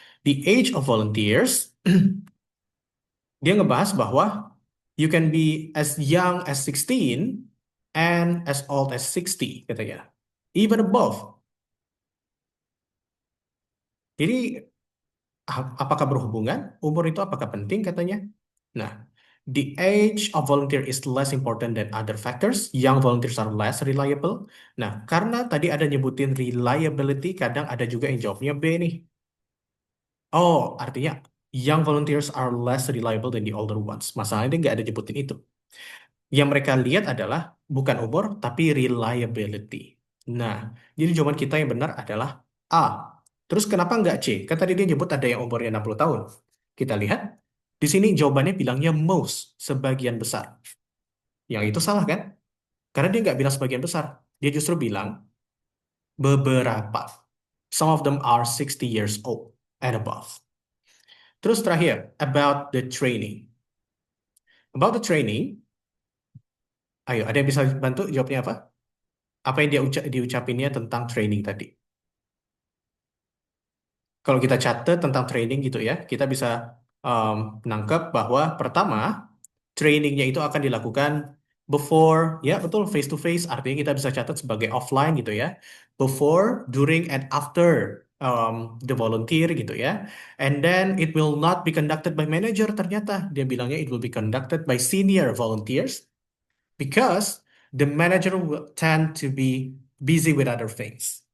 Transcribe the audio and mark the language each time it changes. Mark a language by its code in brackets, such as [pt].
[en] The age of volunteers, [id] dia ngebahas bahwa [en] you can be as young as 16 and as old as 60, [id] katanya. [en] Even above. [id] Jadi, apakah berhubungan? Umur itu apakah penting, katanya? [en] Nah, the age of volunteer is less important than other factors. Young volunteers are less reliable. [id] Nah, karena tadi ada nyebutin reliability, kadang ada juga yang jawabnya B nih. [en] Oh, [id] artinya [en] young volunteers are less reliable than the older ones. [id] Masalahnya dia nggak ada nyebutin itu. Yang mereka lihat adalah bukan umur, tapi reliability. Nah, jadi jawaban kita yang benar adalah A. Terus kenapa nggak C? Kan tadi dia nyebut ada yang umurnya 60 tahun. Kita lihat, Di sini jawabannya bilangnya most, sebagian besar. Yang itu salah kan? Karena dia nggak bilang sebagian besar. Dia justru bilang beberapa. [en] Some of them are 60 years old and above. [id] Terus terakhir, [en] about the training. About the training, [id] ayo ada yang bisa bantu jawabnya apa? Apa yang diucapinnya tentang training tadi? Kalau kita catat tentang training gitu ya, kita bisa menangkap bahwa pertama, trainingnya itu akan dilakukan before, ya betul, [en] face to face, [id] artinya kita bisa catat sebagai offline gitu ya. [en] Before, during, and after the volunteer [id] gitu ya. [en] And then it will not be conducted by manager, [id] ternyata dia bilangnya [en] it will be conducted by senior volunteers because the manager will tend to be busy with other things.